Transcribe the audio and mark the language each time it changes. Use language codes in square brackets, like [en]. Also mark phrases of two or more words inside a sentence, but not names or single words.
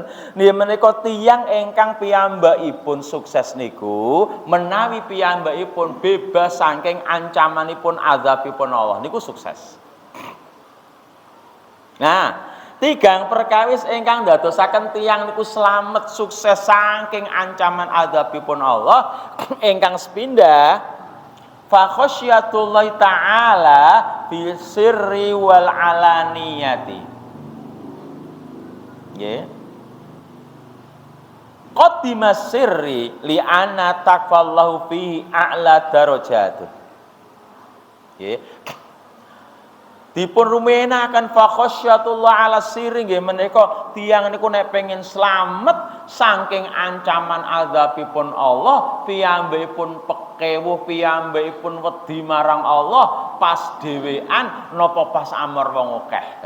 [jv] Nggih menika tiyang ingkang piyambakipun sukses niku menawi piyambakipun bebas saking ancamanipun azabipun Allah niku sukses. Nah, tigang perkawis ingkang ndadosaken tiyang niku slamet sukses saking ancaman azabipun Allah ingkang sepindah [ar] فخشية الله تعالى في السر والعلانية. [jv] Nggih. [ar] قدم السر لأن تقوى الله فيه أعلى درجة. [jv] Nggih. Dipun rumenaken [ar] فخشية الله على السر [jv] nggih menika tiyang niku nek pengin slamet saking ancaman azabipun Allah, piyambakipun kewuh piyambakipun wedi marang Allah pas dhewean napa pas amar wong akeh.